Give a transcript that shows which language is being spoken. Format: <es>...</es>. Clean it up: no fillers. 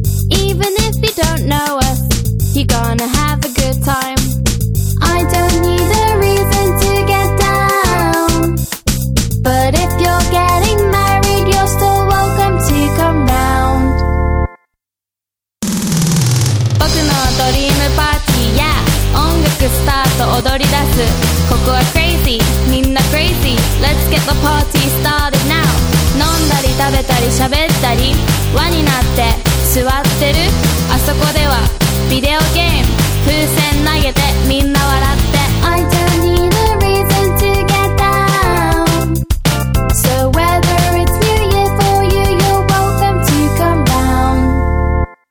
<en>Even if you don't know us, you're gonna have a good time. I don't need a reason to get down. But if you're getting married, you're still welcome to come round.</en> <ja>Boku no</ja> <en>dream party, yeah.</en> <ja>音楽スタート踊り出す。ここは</ja> <en>crazy, みんな crazy. Let's get the party started now.</en> <ja>飲んだり食べたり喋ったり輪になって座ってる。あそこではビデオゲーム、風船投げてみんな笑って。</ja> <en>I don't need a reason to get down. So whether it's New Year for you, you're welcome to come down.</en>